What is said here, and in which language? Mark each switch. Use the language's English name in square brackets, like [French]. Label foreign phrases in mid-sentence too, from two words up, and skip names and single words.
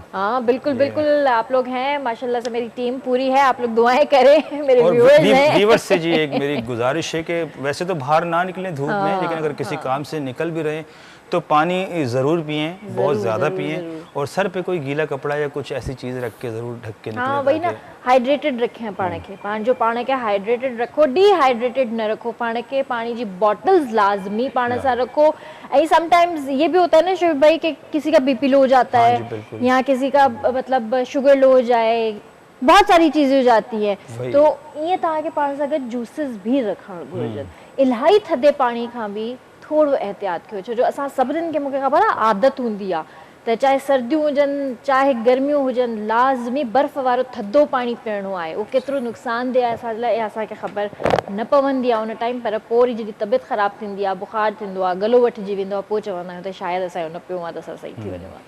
[Urdu] ہاں بالکل بالکل، آپ لوگ ہیں ماشاءاللہ سے، میری ٹیم پوری ہے، آپ لوگ دعائیں کریں. میرے اور ویورز ہیں. ویورز سے جی ایک میری گزارش ہے کہ ویسے تو باہر نہ نکلیں دھوپ میں، لیکن اگر کسی کام سے نکل بھی رہے تو پانی ضرور پئیں، بہت زیادہ پئیں، اور سر پہ کوئی گیلا کپڑا یا کچھ ایسی چیز رکھ کے ضرور ڈھک کے نکلیں. ہاں وہی نا, [Sindhi] हाइड्रेटेड रखें पाण खे, पाण खे हाइड्रेटेड रखो, डिहाइड्रेटेड न रखो पाण खे। पानी जी बॉटल्स लाजमी पाण सां रखो। [Urdu] ایں سمٹائمز یہ بھی ہوتا ہے نا شیو بھائی کہ کسی کا بی پی لو ہو جاتا ہاں ہے, جی، بالکل. یا کسی کا مطلب شوگر لو ہو جائے، بہت ساری چیزیں ہو جاتی ہیں. [Sindhi] तो ईअं तव्हांखे पाण सां गॾु जूसिस भी रखणु घुरिजनि। इलाही थधे पाणी खां बि थोरो एहतियात कयो, छो जो असां सभिनीनि खे, मूंखे ख़बर आहे, आदत हूंदी आहे त चाहे सर्दियूं हुजनि चाहे गर्मियूं हुजनि, लाज़मी बर्फ़ वारो थधो पाणी पीअणो आहे। उहो केतिरो नुक़सानदेह आहे असांजे लाइ, असांखे ख़बर न पवंदी आहे उन टाइम, पर पोइ वरी जॾहिं तबियत ख़राबु थींदी आहे, बुख़ारु थींदो आहे, गलो वठिजी वेंदो आहे, पोइ चवंदा आहियूं त शायदि असांजो न पियो आहे त असां सही थी वञूं आहे।